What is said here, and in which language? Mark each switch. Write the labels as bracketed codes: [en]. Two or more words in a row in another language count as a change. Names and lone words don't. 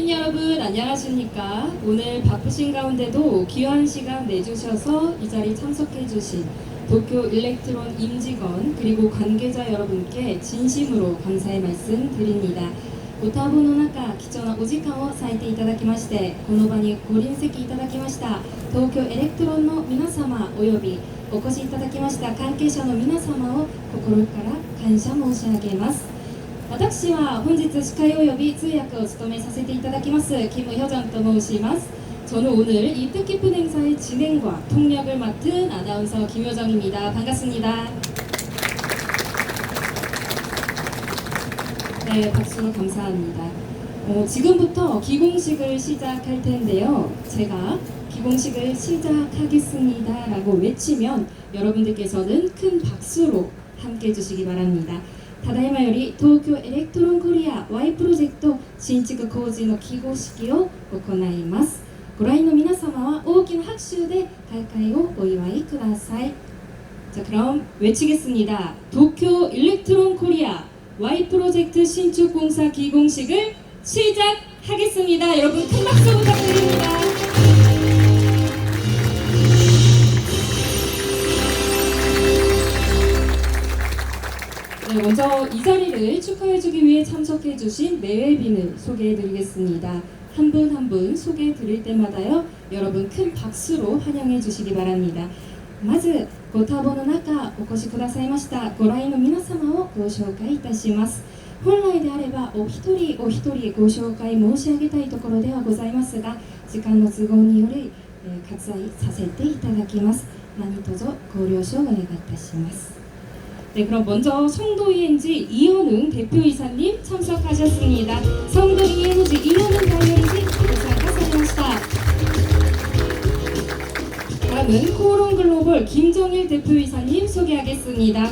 [ko] 시민 여러분 안녕하십니까? 오늘 바쁘신 가운데도 귀한 시간 내주셔서 이 자리 참석해 주신 도쿄 일렉트론 임직원 그리고 관계자 여러분께 진심으로 감사의 말씀 드립니다. [ja] ご多忙の中、貴重なお時間を割いていただきまして、この場にご臨席いただきました東京エレクトロンの皆様およびお越しいただきました関係者の皆様を心から感謝申し上げます。私は本日司会および通訳を務めさせていただきます김효정と申します。 [ko] 저는 오늘 이 뜻깊은 행사의 진행과 통역을 맡은 아나운서 김효정입니다. 반갑습니다. 네, 박수 감사합니다. 지금부터 기공식을 시작할 텐데요. 제가 기공식을 시작하겠습니다 라고 외치면 여러분들께서는 큰 박수로 함께 해주시기 바랍니다. [ja] ただいまより東京エレクトロンコリア Y プロジェクト新築工事の起工式を行います。ご来の皆様は大きな拍手で開会をお祝いください。 [ko] 자, 그럼 외치겠습니다. 도쿄 일렉트론 코리아 Y 프로젝트 신축 공사 기공식을 시작하겠습니다. 여러분 큰 박수 부탁드립니다. 네, 먼저 이 자리를 축하해주기 위해 참석해주신 내외빈을 소개해드리겠습니다. 한 분 한 분 소개해드릴 때마다요, 여러분 큰 박수로 환영해주시기 바랍니다. [ja] まずご多忙の中お越しくださいましたご来の皆様をご紹介いたします。本来であればお一人お一人ご紹介申し上げたいところではございますが、時間の都合により割愛させていただきます。何卒ご了承お願いいたします。 [ko] 네, 그럼 먼저 성도 ENG 이현웅 대표이사님 참석하셨습니다. 성도 ENG 이현웅 다이어리지 참석하셨습니다. 다음은 코오롱 글로벌 김정일 대표이사님 소개하겠습니다.